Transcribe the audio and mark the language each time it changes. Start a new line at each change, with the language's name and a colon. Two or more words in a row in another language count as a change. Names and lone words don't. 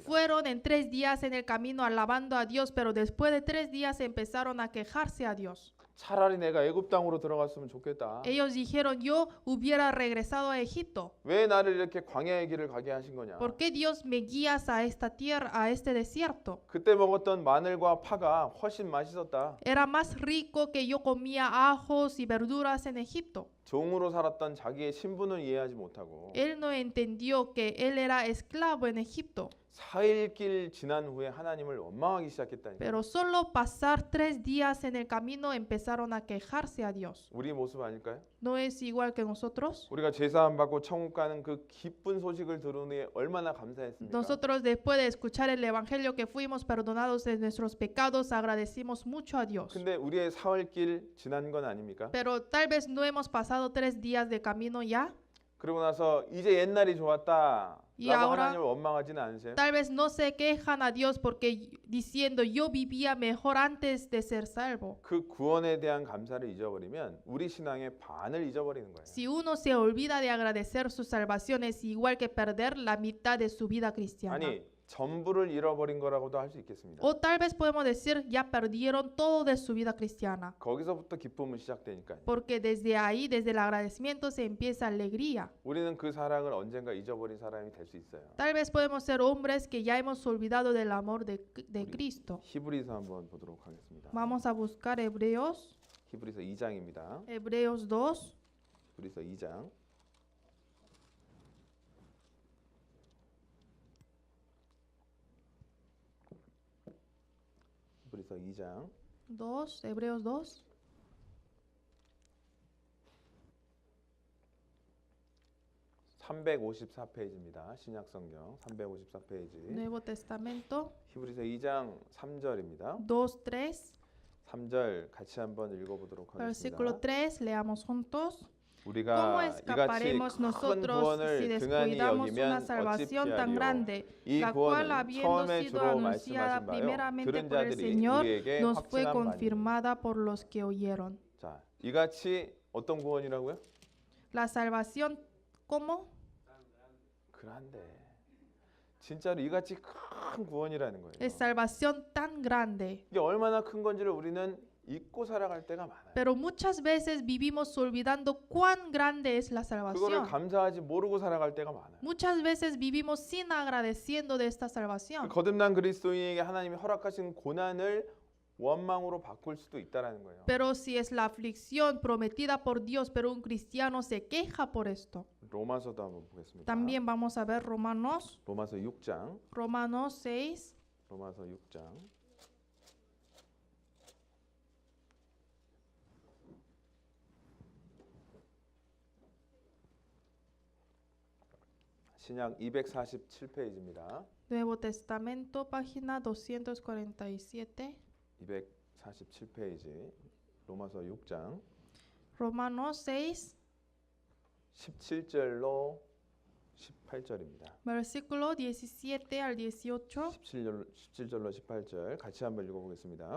Spanish: Fueron en 3 días en el camino alabando a Dios, pero después de 3 días empezaron a quejarse a Dios.
Korean: 차라리 내가 애굽 땅으로 들어갔으면 좋겠다.
Spanish: Ellos dijeron, yo hubiera regresado a Egipto.
Korean: 왜 나를 이렇게 광야의 길을 가게 하신 거냐?
Spanish: ¿Por qué Dios me guías a esta tierra, a este desierto?
Korean: 그때 먹었던 마늘과 파가 훨씬 맛있었다.
Spanish: Era más rico que yo comía ajos y verduras en Egipto.
Korean: 종으로 살았던 자기의 신분을 이해하지 못하고
Spanish: Él no entendió que él era esclavo en Egipto.
Korean: 4일 길 지난 후에 하나님을 원망하기 시작했다니까.
Spanish: Pero solo pasar 3 días en el camino empezaron a quejarse a Dios.
Korean: 우리 모습 아닐까요?
Spanish: ¿No es igual que nosotros?
Korean: 우리가 제사함 받고 천국 가는 그 기쁜 소식을 들은 후에 얼마나 감사했습니까?
Spanish: Nosotros después de escuchar el evangelio que fuimos perdonados de nuestros pecados, agradecimos mucho a Dios.
Korean: 근데 우리의 4월 길 지난 건 아닙니까?
Spanish: Pero tal vez no hemos pasado 3 días de camino ya.
Korean: 그러고 나서 이제 옛날이 좋았다
Spanish: Y
Korean: 라고
Spanish: ahora-
Korean: 하나님을 원망하지는 않으세요?
Spanish: Tal vez no se quejan a Dios porque diciendo yo vivía mejor antes de ser salvo.
Korean: 그 구원에 대한 감사를 잊어버리면 우리 신앙의 반을 잊어버리는 거예요.
Spanish: Si uno se olvida de agradecer su salvación es igual que perder la mitad de su vida cristiana.
Korean: 아니 전부를 잃어버린 거라고도 할 수 있겠습니다.
Spanish: O tal vez podemos decir, ya perdieron todo de su vida cristiana.
Korean: 거기서부터 기쁨은 시작되니까요.
Spanish: Porque desde ahí, desde el agradecimiento, se empieza alegría.
Korean: 우리는 그 사랑을 언젠가 잊어버린 사람이 될 수 있어요.
Spanish: Tal vez podemos ser hombres que ya hemos olvidado del amor de Cristo.
Korean: 히브리서 한번 보도록 하겠습니다.
Spanish: Vamos a buscar Hebreos,
Korean: 히브리서 2장입니다.
Spanish: Hebreos 2.
Korean: 히브리서 2장. 히브리서 2장
Spanish: 2, Hebreos 2.
Korean: 354페이지입니다. 신약성경 354페이지.
Spanish: Nuevo Testamento,
Korean: 히브리서 2장 3절입니다.
Spanish: 2, 3.
Korean: 3절 같이 한번 읽어보도록
Spanish: Versículo
Korean: 하겠습니다.
Spanish: 3, leamos juntos. ¿Cómo
Korean: 우리가 이같이
Spanish: escaparemos
Korean: 큰
Spanish: nosotros si
Korean: 구원을 등한히
Spanish: descuidamos una
Korean: 여기면 어찌
Spanish: salvación tan
Korean: 피하리요.
Spanish: grande,
Korean: 이
Spanish: la cual
Korean: 구원은
Spanish: habiendo
Korean: 처음에
Spanish: sido
Korean: 주로
Spanish: anunciada
Korean: 말씀하신 바요
Spanish: primeramente
Korean: 들은
Spanish: por el
Korean: 자들이
Spanish: Señor,
Korean: 우리에게
Spanish: nos fue
Korean: 확증한 바니.
Spanish: confirmada por los que oyeron?
Korean: 자, 이같이 어떤 구원이라고요?
Spanish: La salvación, ¿cómo?
Korean: 그런데 진짜로 이같이 큰 구원이라는 거예요.
Spanish: Es salvación tan grande.
Korean: 이게 얼마나 큰 건지를 우리는 잊고 살아갈 때가 많아요.
Spanish: Pero muchas veces vivimos olvidando cuán grande es la
Korean: 그거를
Spanish: salvación.
Korean: 감사하지 모르고 살아갈 때가 많아요.
Spanish: Muchas veces vivimos sin agradeciendo de esta salvación.
Korean: 거듭난 그리스도인에게 하나님이 허락하신 고난을 원망으로 바꿀 수도 있다라는 거예요.
Spanish: Pero si es la aflicción prometida por Dios, pero un cristiano se queja por esto.
Korean: 로마서도 한번 보겠습니다.
Spanish: También vamos a ver Romanos,
Korean: 로마서 6장.
Spanish: Romanos 6,
Korean: 로마서 6장. 신약 247페이지입니다.
Spanish: Nuevo Testamento, página 247.
Korean: 247페이지. 로마서 6장.
Spanish: Romanos 6,
Korean: 17절로 18절입니다.
Spanish: versículo 17 al 18.
Korean: 17절로 18절 같이 한번 읽어보겠습니다.